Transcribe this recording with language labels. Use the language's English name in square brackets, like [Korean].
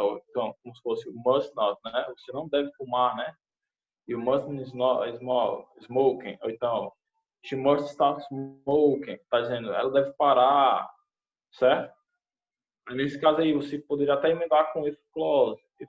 [Portuguese] Então, como se fosse [English] must not, [Portuguese] né? Você não deve fumar, né? [English] You mustn't smoking. [Portuguese] Ou então, [English] she must stop smoking. [Portuguese] Está dizendo, ela deve parar, certo? Nesse caso aí, você poderia até emendar com if clause.